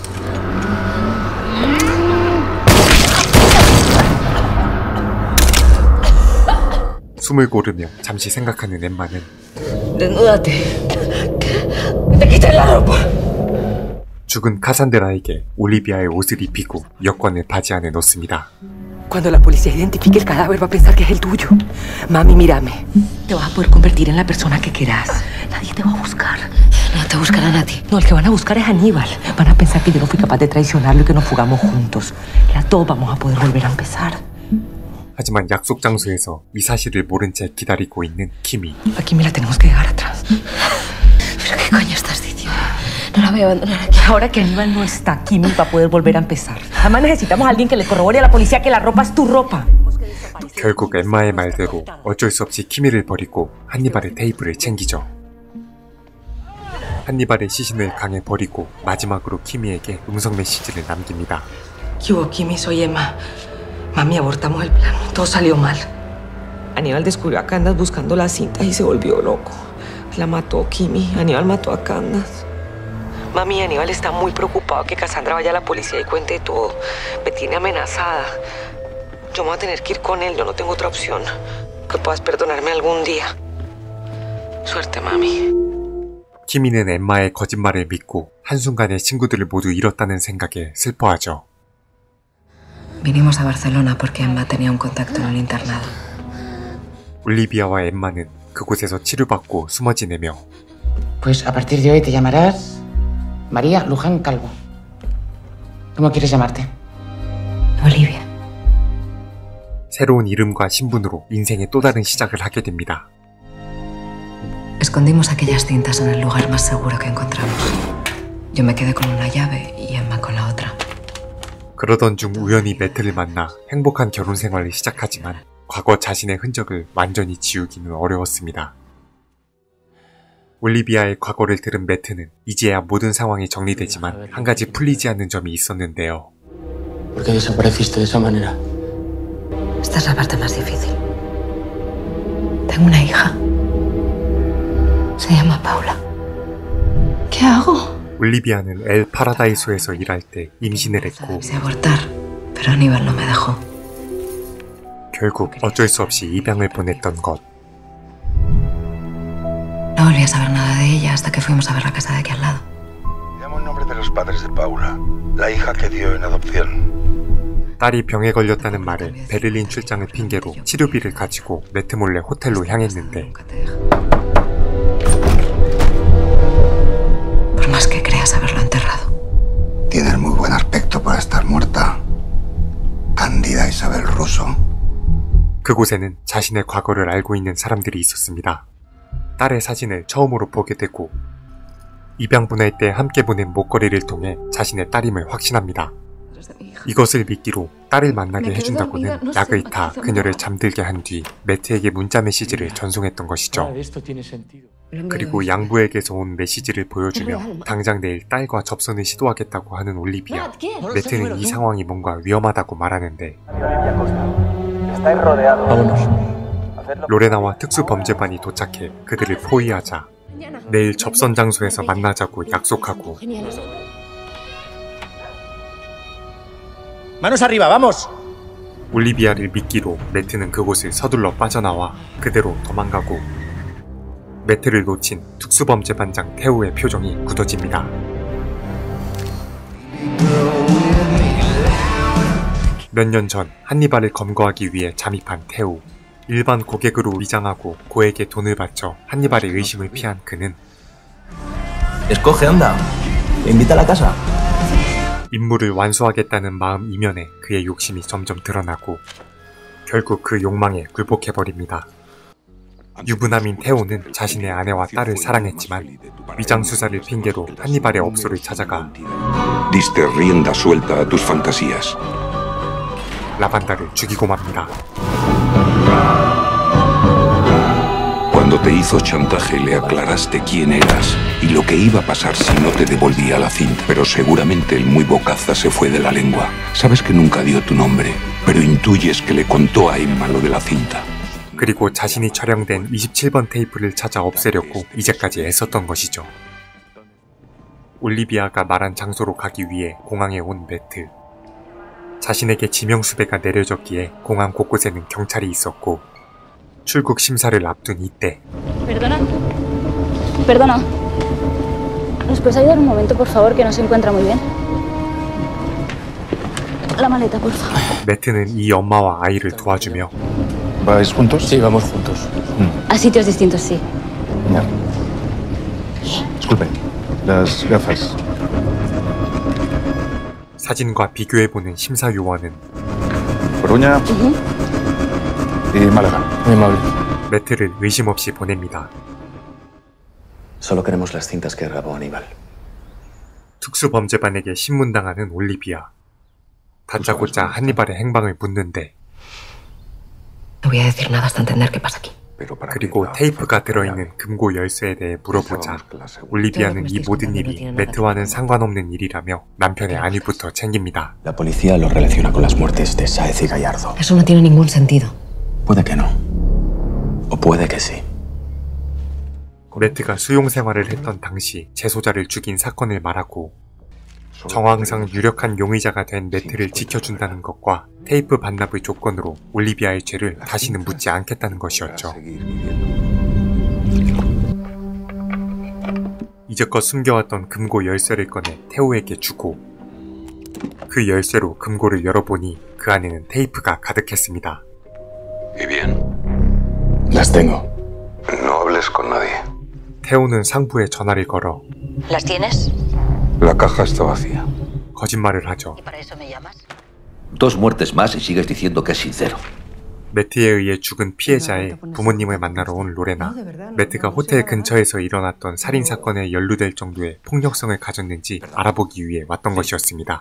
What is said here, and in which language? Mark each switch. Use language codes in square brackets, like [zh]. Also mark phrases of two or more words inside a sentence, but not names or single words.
[ko] 숨을 고르며 잠시 생각하는 엠마는 죽은 카산드라에게 올리비아의 옷을 입히고 여권을 바지 안에 넣습니다. [es] Cuando la policía identifique el cadáver va a pensar que es el tuyo. Mami, mírame. Te vas a poder convertir en la persona que quieras. Nadie te va a buscar. No te buscarán a ti. No, el que van a buscar es Aníbal. Van a pensar que yo no fui capaz de traicionarlo y que nos fugamos juntos. Las dos vamos a poder volver a empezar. [ko] 하지만 약속 장소에서 이 사실을 모른 채 기다리고 있는 키미. [es] A Kimi la tenemos que dejar atrás. ¿Pero qué coño estás diciendo? No la voy a abandonar aquí. Ahora que Aníbal no está, Kimi va a poder volver a empezar. Además necesitamos a alguien que le corrobore a la policía que la ropa es tu ropa. [ko] 결국 엠마의 말대로 어쩔 수 없이 키미를 버리고 한니발의 테이프를 챙기죠. 한니발의 시신을 강에 버리고 마지막으로 키미에게 음성 메시지를 남깁니다. [es] ¿Qué hubo, Kimi? Soy Emma. Mami, abortamos el plan. Todo salió mal. Aníbal descubrió a Candace buscando las cintas y se volvió loco. La mató Kimi. Aníbal mató a Candace. Mami, Aníbal está muy preocupado que Cassandra vaya a la policía y cuente todo. Me tiene amenazada. Yo me voy a tener que ir con él. Yo no tengo otra opción. Que puedas perdonarme algún día. Suerte, mami. [ko] 키미는 엠마의 거짓말을 믿고 한순간에 친구들을 모두 잃었다는 생각에 슬퍼하죠. [es] Vinimos a Barcelona porque Emma tenía un contacto en el internado. [ko] 올리비아와 엠마는 그곳에서 치료받고 숨어 지내며 [es] Pues a partir de hoy te llamarás María Luján Calvo. ¿Cómo quieres llamarte? Olivia. [ko] 새로운 이름과 신분으로 인생의 또 다른 시작을 하게 됩니다. [es] Escondimos aquellas cintas en el lugar más seguro que encontramos. Yo me quedé con una llave y Emma con la otra. [ko] 그러던 중 우연히 매트를 만나 행복한 결혼 생활을 시작하지만 과거 자신의 흔적을 완전히 지우기는 어려웠습니다. 올리비아의 과거를 들은 매트는 이제야 모든 상황이 정리되지만 한 가지 풀리지 않는 점이 있었는데요. [es] ¿Por qué desapareciste de esa manera? Esta es la parte más difícil. Tengo una hija. Se llama Paula. ¿Qué hago? [ko] 올리비아는 엘 파라다이소에서 일할 때 임신을 했고 [es] Quise abortar, pero Aníbal no me dejó. [ko] 결국 어쩔 수 없이 입양을 보냈던 것. [es] No volví a saber nada de ella hasta que fuimos a ver la casa de aquí al lado. Llamo en nombre de los padres de Paula, la hija que dio en adopción. [ko] 딸이 병에 걸렸다는 말에 베를린 출장을 핑계로 치료비를 가지고 매트 몰래 호텔로 향했는데 [es] Por más que creas haberlo enterrado. Tienes muy buen aspecto para estar muerta. Cándida Isabel Russo. [ko] 그곳에는 자신의 과거를 알고 있는 사람들이 있었습니다. 딸의 사진을 처음으로 보게 되고 입양 보낼 때 함께 보낸 목걸이를 통해 자신의 딸임을 확신합니다. 이것을 미끼로 딸을 만나게 해준다고는 약을 타 그녀를 잠들게 한 뒤 매트에게 문자 메시지를 전송했던 것이죠. 그리고 양부에게서 온 메시지를 보여주며 당장 내일 딸과 접선을 시도하겠다고 하는 올리비아. 매트는 이 상황이 뭔가 위험하다고 말하는데 로레나와 특수범죄반이 도착해 그들을 포위하자 내일 접선 장소에서 만나자고 약속하고 [es] Manos arriba, vamos. [ko] 올리비아를 미끼로 매트는 그곳을 서둘러 빠져나와 그대로 도망가고 매트를 놓친 특수범죄반장 테오의 표정이 굳어집니다. 몇 년 전 한니발을 검거하기 위해 잠입한 테오. 일반 고객으로 위장하고 고에게 돈을 바쳐 한니발의 의심을 피한 그는 [es] Escoge, anda. Invita a la casa. [ko] 임무를 완수하겠다는 마음 이면에 그의 욕심이 점점 드러나고 결국 그 욕망에 굴복해버립니다. 유부남인 테오는 자신의 아내와 딸을 사랑했지만 위장수사를 핑계로 한니발의 업소를 찾아가 [es] Diste rienda suelta a tus fantasías. [ko] 라반다를 죽이고 맙니다. [es] Cuando te hizo chantaje le aclaraste quién eras y lo que iba a pasar si no te devolvía la cinta. Pero seguramente el muy bocaza se fue de la lengua. Sabes que nunca dio tu nombre, pero intuyes que le contó a Emma lo de la cinta. [ko] 그리고 자신이 촬영된 27번 테이프를 찾아 없애려고 이제까지 애썼던 것이죠. 올리비아가 말한 장소로 가기 위해 공항에 온 매트. 자신에게 지명수배가 내려졌기에 공항 곳곳에는 경찰이 있었고 출국 심사를 앞둔 이때 [es] Perdona. ¿Nos puedes ayudar un momento, por favor, que no se encuentra muy bien? La maleta, por favor. [ko] 매트는 이 엄마와 아이를 도와주며 [es] ¿Vais juntos? Sí, vamos juntos. A sitios distintos, sí. Ya. Disculpe, las gafas. [ko] 사진과 비교해보는 심사요원은 [es] Coruña y Málaga. Muy amable. [ko] 매트를 의심 없이 보냅니다. [es] Solo queremos las cintas que grabó Aníbal. [ko] 특수범죄반에게 신문당하는 올리비아. 다짜고짜 한니발의 행방을 묻는데 [es] No voy a decir nada hasta entender qué pasa aquí. [ko] 그리고 테이프가 들어있는 금고 열쇠에 대해 물어보자 올리비아는 이 모든 일이 매트와는 상관없는 일이라며 남편의 안위부터 챙깁니다. [es] La policía lo relaciona con las muertes de Sáez y Gallardo. Eso no tiene ningún sentido. Puede que no. O puede que sí. [ko] 매트가 수용 생활을 했던 당시 재소자를 죽인 사건을 말하고 정황상 유력한 용의자가 된 매트를 지켜준다는 것과 테이프 반납의 조건으로 올리비아의 죄를 다시는 묻지 않겠다는 것이었죠. 이제껏 숨겨왔던 금고 열쇠를 꺼내 테오에게 주고 그 열쇠로 금고를 열어보니 그 안에는 테이프가 가득했습니다. [es] ¿Y bien? Las tengo. No hables con nadie. [ko] 테오는 상부에 전화를 걸어 [es] ¿Las tienes? La caja está vacía. [ko] 거짓말을 하죠. [es] ¿Para eso me llamas? Dos muertes más y sigues diciendo que es sincero. [ko] 매트에 의해 죽은 피해자의 부모님을 만나러 온 로레나. 매트가 호텔 근처에서 일어났던 살인사건에 연루될 정도의 폭력성을 가졌는지 알아보기 위해 왔던 것이었습니다.